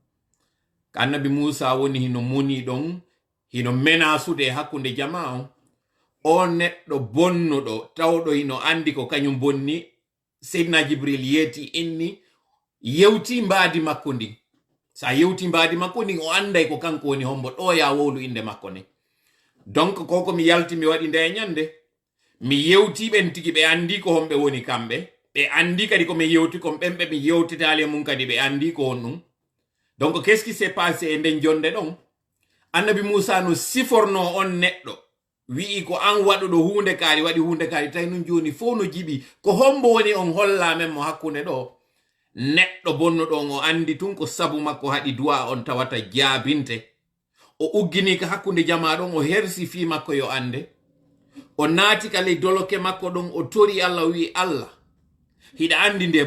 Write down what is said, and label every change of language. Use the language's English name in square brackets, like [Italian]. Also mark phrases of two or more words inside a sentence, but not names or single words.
[Fula] ka annabi Moussa woni hino muni ɗon hino menasude hakkunde jama o neɗɗo bonnuɗo tawɗo hino andi ko kañum bonni seydina Jibril yeeti inni yewti mbaadi makko ndi sa yewti mbaadi makko ndi o anday ko kanko woni hombo ɗo ya wowlu inde makko ne donc koko mi yalti mi waɗi nde ñande mi yewti ɓen tigi ɓe andi ko homɓe woni kamɓe ɓe andi kadi ko mi yewti kon ɓen ɓe mi yewtitali mum kadi ɓe andi ko on ɗum [French] donc qu'est ce qui s'est passé [Fula] e nden jonde ɗon annabi Moussa no siforno on neɗɗo wi'i ko an waɗuɗo hunde kaari waɗi hunde kaari tawi nun joni fof no jiɓi ko hombo woni on holla men mo hakkunde ɗo neɗɗo bonnuɗon o andi tun ko sabu makko haɗi du'a on tawata jaabinte o uggini ka hakkunde jama ɗon o hersi fi makko yo ande o naati ka ley doloke makko ɗon o tori Allah wi Allah hiɗa andi